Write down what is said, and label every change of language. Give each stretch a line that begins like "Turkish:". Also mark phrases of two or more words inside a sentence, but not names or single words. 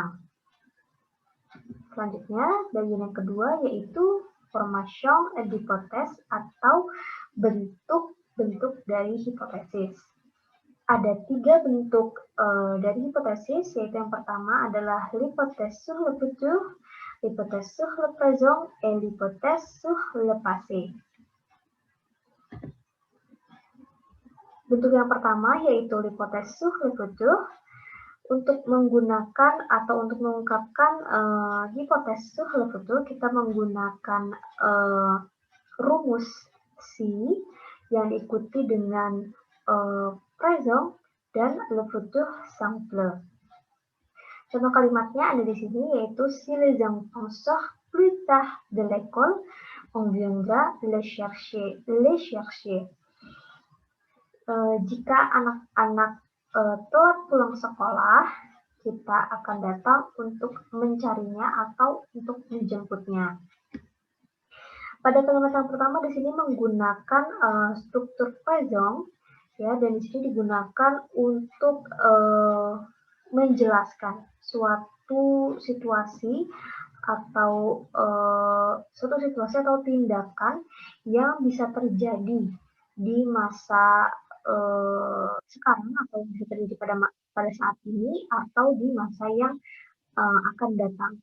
Indonesian: Selanjutnya, bagian yang kedua yaitu
French: formation d'hypothèse
Indonesian: atau bentuk-bentuk dari hipotesis. Ada 3 bentuk dari hipotesis, yaitu yang pertama adalah
French: l'hypothèse sur le futur, l'hypothèse sur le présent, et l'hypothèse sur le passé.
Indonesian: Bentuk yang pertama yaitu
French: l'hypothèse sur le futur.
Indonesian: Untuk menggunakan atau untuk mengungkapkan hipotesis
French: sur le futur,
Indonesian: kita menggunakan rumus si yang diikuti dengan présent dan
French: le futur simple.
Indonesian: Contoh kalimatnya ada di sini yaitu
French: si les enfants sortent plus tard de l'école, on viendra les chercher.
Indonesian: Jika anak-anak telat pulang sekolah, kita akan datang untuk mencarinya atau untuk menjemputnya. Pada kalimat yang pertama di sini menggunakan struktur présent, ya, dan di sini digunakan untuk menjelaskan suatu situasi atau tindakan yang bisa terjadi di masa sekarang atau bisa terjadi pada saat ini atau di masa yang akan datang.